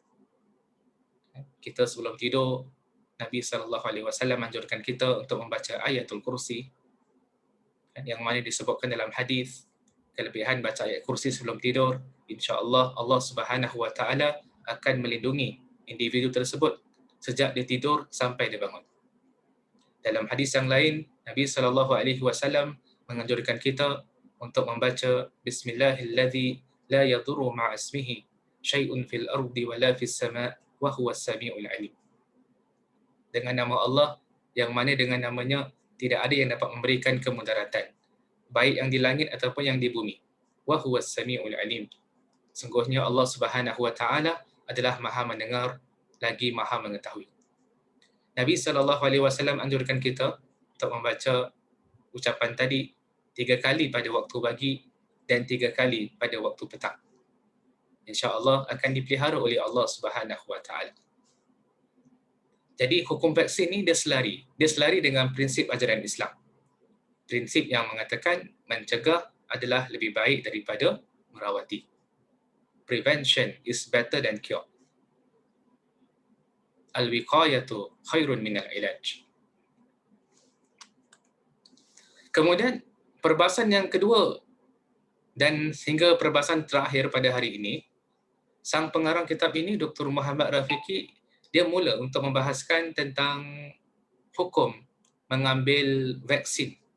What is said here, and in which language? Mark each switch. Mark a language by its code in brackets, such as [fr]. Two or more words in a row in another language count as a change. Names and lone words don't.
[ms] Kita sebelum tidur, Nabi SAW menganjurkan kita untuk membaca ayatul kursi, yang mana disebutkan dalam hadis, kelebihan baca ayat kursi sebelum tidur, insya-Allah Allah [ar] سبحانه وتعالى [ms] akan melindungi individu tersebut sejak dia tidur sampai dia bangun. Dalam hadis yang lain, Nabi SAW menganjurkan kita untuk membaca [ar] بسم الله الذي لا يضر مع اسمه شيء في الأرض ولا في السماء وهو السميع العليم. [ms] Dengan nama Allah yang mana dengan namanya tidak ada yang dapat memberikan kemudaratan, baik yang di langit ataupun yang di bumi. [ar] وهو السميع العليم. [ms] Sungguhnya Allah [ar] سبحانه وتعالى [ms] adalah Maha mendengar lagi Maha mengetahui. Nabi SAW anjurkan kita untuk membaca ucapan tadi 3 kali pada waktu pagi dan 3 kali pada waktu petang. InsyaAllah akan dipelihara oleh Allah [ar] سبحانه وتعالى. [ms] Jadi hukum vaksin ni dia selari dengan prinsip ajaran Islam. Prinsip yang mengatakan mencegah adalah lebih baik daripada merawati. [en] Prevention is better than cure. [ar] الوقاية خير من العلاج. [ms] Kemudian perbahasan yang kedua dan sehingga perbahasan terakhir pada hari ini, sang pengarang kitab ini Dr. Muhammad Rafiqi, dia mula untuk membahaskan tentang hukum mengambil vaksin.